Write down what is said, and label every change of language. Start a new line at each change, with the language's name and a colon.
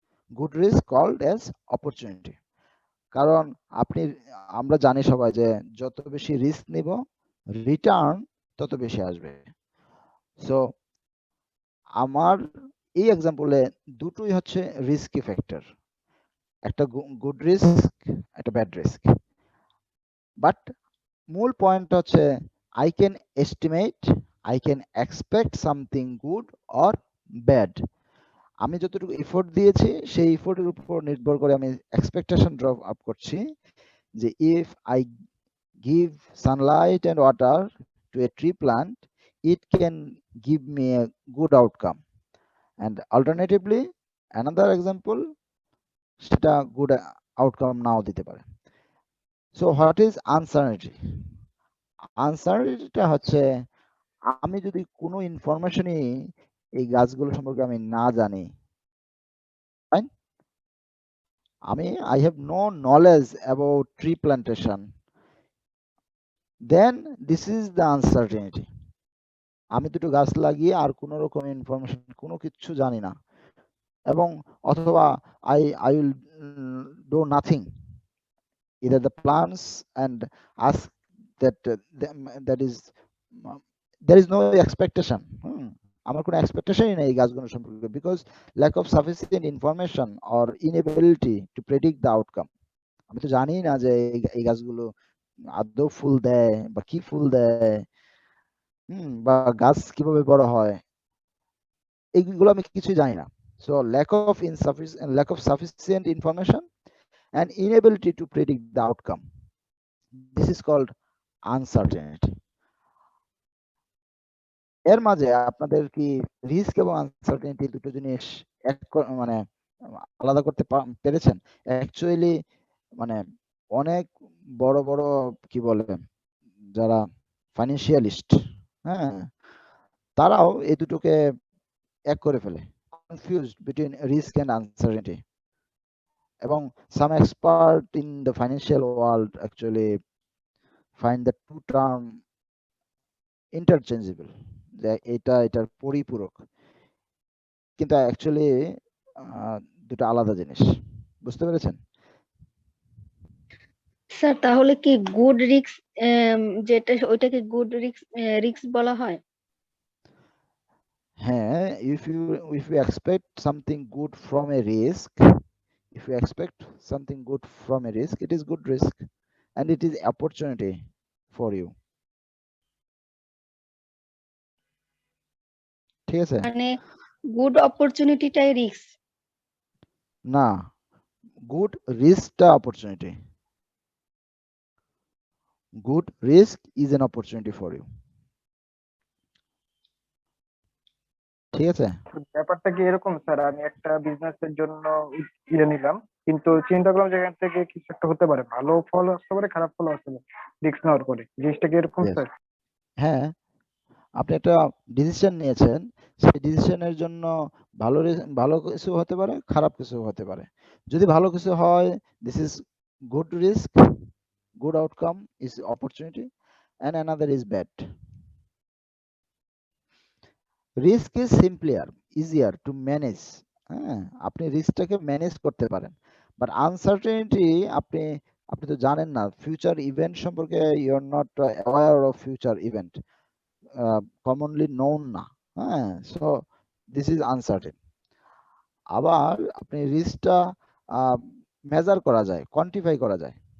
English: Good risk called as opportunity.
Bangla: কারণ আমরা জানি সবাই যে যত বেশি রিস্ক নিব, রিটার্ন তত বেশি আসবে। সো আমার এই এক্সাম্পলে দুটোই হচ্ছে রিস্কি ফ্যাক্টর, একটা গুড রিস্ক, একটা ব্যাড রিস্ক।
English: but
Bangla: মূল পয়েন্ট হচ্ছে
English: I can estimate, I can expect something good or bad.
Bangla: আমি যতটুকু এফোর্ট দিয়েছি সেই এফোর্টের উপর নির্ভর করে আমি এক্সপেকটেশন ড্র আপ করছি যে
English: If I give sunlight and water to a tree plant, it can give me a good outcome. And alternatively, another example,
Bangla: সেটা
English: good outcome
Bangla: নাও দিতে পারে।
English: So what is uncertainty?
Bangla: Uncertainty হচ্ছে আমি যদি কোনো ইনফরমেশনই এই গাছগুলো সম্পর্কে আমি না জানি, fine?
English: I have no knowledge about tree plantation, then this is the uncertainty.
Bangla: আমি দুটো গাছ লাগিয়ে আর কোনো রকম ইনফরমেশন কোনো কিছু জানি না, এবং অথবা
English: I will do nothing, either the plants and ask that that is there is no expectation.
Bangla: আমার কোনো এক্সপেকটেশনই নেই এই গাছগুলো সম্পর্কে,
English: Because lack of sufficient information or inability to predict the outcome.
Bangla: আমি তো জানি না যে এই গাছগুলো আদৌ ফুল দেয় বা কি ফুল দেয়, বা গাছ কিভাবে বড় হয়, এইগুলো আমি কিছুই জানি না।
English: So lack of sufficient information and inability to predict the outcome, this is called uncertainty.
Bangla: এর মাঝে আপনাদের কি রিস্ক এবং আনসার্টেনিটি দুটো জিনিস মানে আলাদা করতে পেরেছেন? অ্যাকচুয়ালি মানে অনেক বড় বড় কি বলে যারা ফাইন্যান্সিয়ালিস্ট, হ্যাঁ, তারাও এই দুটোকে এক করে ফেলে,
English: confused between risk and uncertainty. এবং some expert in the financial world actually find the two term interchangeable,
Bangla: যে এটার পরিপূরক, কিন্তু অ্যাকচুয়ালি দুটো আলাদা জিনিস। বুঝতে পেরেছেন? স্যার তাহলে কি গুড রিস্ক যেটা ওইটাকে গুড রিস্ক বলা হয়?
English: হ্যাঁ, if you expect something good from a risk, if you expect something good from a risk, it is good risk and it is opportunity for you.
Bangla: ঠিক আছে? মানে গুড অপরচুনিটিটাই রিস্ক?
English: না, গুড রিস্কটা opportunity, good risk is an opportunity for you.
Bangla: ঠিক আছে? ব্যাপারটা কি এরকম sir, আমি একটা বিজনেসের জন্য ইয়ে নিলাম, কিন্তু চিন্তা করলাম যে এখান থেকে কিছু একটা হতে পারে, ভালো ফল আসতে পারে, খারাপ ফল আসতে পারে রিস্ক নেওয়ার পরে। জিনিসটা কি এরকম
English: Yes.
Bangla: স্যার? হ্যাঁ, আপনি একটা ডিসিশন নিয়েছেন, সেই ডিসিশনের জন্য ভালো কিছু হতে পারে, খারাপ কিছু হতে পারে। যদি ভালো কিছু হয়,
English: This is good risk, good outcome is opportunity, and another is bad. Risk is simpler, easier to manage
Bangla: হ্যাঁ, আপনি রিস্কটাকে ম্যানেজ করতে পারেন, বাট আনসার্টেনিটি আপনি আপনি তো জানেন না ফিউচার ইভেন্ট সম্পর্কে,
English: you are not aware of future event,
Bangla: commonly known না। হ্যাঁ, সো
English: This is uncertain.
Bangla: আবার আপনি রিস্কটা মেজার করা যায়, কোয়ান্টিফাই করা যায়।